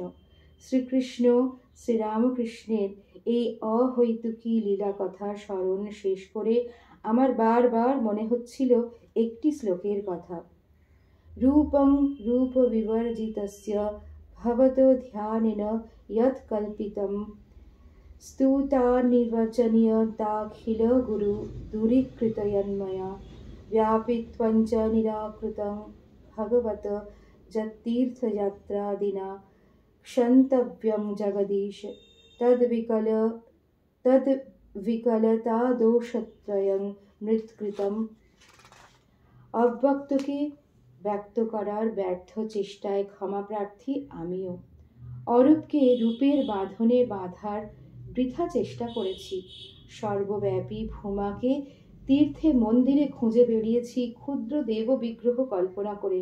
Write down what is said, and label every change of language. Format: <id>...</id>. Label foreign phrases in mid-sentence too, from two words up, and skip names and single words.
<bn>শ্রীকৃষ্ণ শ্রীরামকৃষ্ণের এই অহৈতুকী লীলা কথা স্মরণ শেষ করে আমার বারবার মনে হচ্ছিল একটি শ্লোকের কথা।</bn> <sa>রূপং রূপ বিবর্জিতস্য ভবতো ধ্যানেন যৎ কল্পিতম स्तुतानिर्वचनीयताखिल गुरु दूरीकृतयन्मया व्यापित्वञ्च निराकृतं भगवत जत्तीर्थयात्रादिना क्षन्तव्यं जगदीश तद्विकलतादोषत्रयं मृत्कृतम्।</sa> <bn>অব্যক্তকে ব্যক্ত করার ব্যর্থ চেষ্টায় ক্ষমা প্রার্থী আমিও। অরূপকে রূপের বাঁধনে বাঁধার বৃথা চেষ্টা করেছি। সর্বব্যাপী ভূমাকে তীর্থে মন্দিরে খুঁজে বেরিয়েছি ক্ষুদ্র দেব বিগ্রহ কল্পনা করে।</bn>